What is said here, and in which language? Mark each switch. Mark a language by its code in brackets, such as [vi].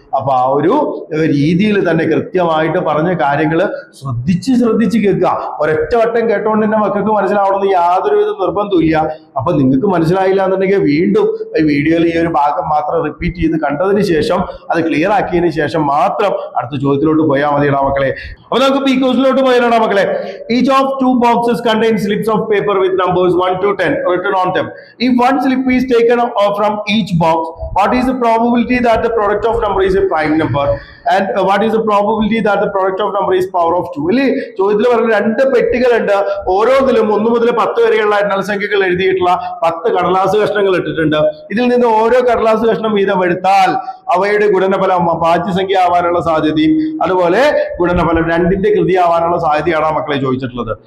[ml] അപ്പൊ ആ ഒരു രീതിയിൽ തന്നെ കൃത്യമായിട്ട് പറഞ്ഞ കാര്യങ്ങൾ ശ്രദ്ധിച്ച് കേൾക്കുക. ഒരൊറ്റ വട്ടം കേട്ടോണ്ട് തന്നെ മക്കൾക്ക് മനസ്സിലാവണമെന്ന് യാതൊരുവിധ നിർബന്ധമില്ല. അപ്പൊ നിങ്ങൾക്ക് മനസ്സിലായില്ല എന്നുണ്ടെങ്കിൽ വീണ്ടും ഈ വീഡിയോയിൽ ഈ ഒരു ഭാഗം മാത്രം റിപ്പീറ്റ് ചെയ്ത് കണ്ടതിന് ശേഷം അത് ക്ലിയർ ആക്കിയതിന് ശേഷം മാത്രം അടുത്ത ചോദ്യത്തിലോട്ട് പോയാൽ മതിയടാ മക്കളെ. അപ്പൊ നമുക്ക് ഈ ക്വസ്റ്റിലോട്ട് പോയാലോ മക്കളെ? [en] Each of 2 boxes contain slips of paper with numbers 1 to 10 written on them. If one slip is taken from each box, what is the probability that the product of number is a prime number? And what is the probability that the product of number is power of 2? [ml] അല്ലേ? ചോദ്യത്തിൽ പറഞ്ഞ 2 പെട്ടികളുണ്ട്. ഓരോന്നിലും 1 മുതൽ 10 വരെയുള്ള എണ്ണൽസംഖ്യകൾ എഴുതിയിട്ടുള്ള 10 കടലാസ് കഷ്ണങ്ങൾ ഇട്ടിട്ടുണ്ട്. ഇതിൽ നിന്ന് ഓരോ കടലാസ് കഷ്ണം വീതം എടുത്താൽ അവയുടെ ഗുണനഫലം ഭാജ്യസംഖ്യ ആവാനുള്ള സാധ്യതയും അതുപോലെ ഗുണനഫലം 2ന്റെ കൃതി ആവാനുള്ള സാധ്യതയാണ് മക്കളെ ചോദിച്ചിട്ടുള്ളത്.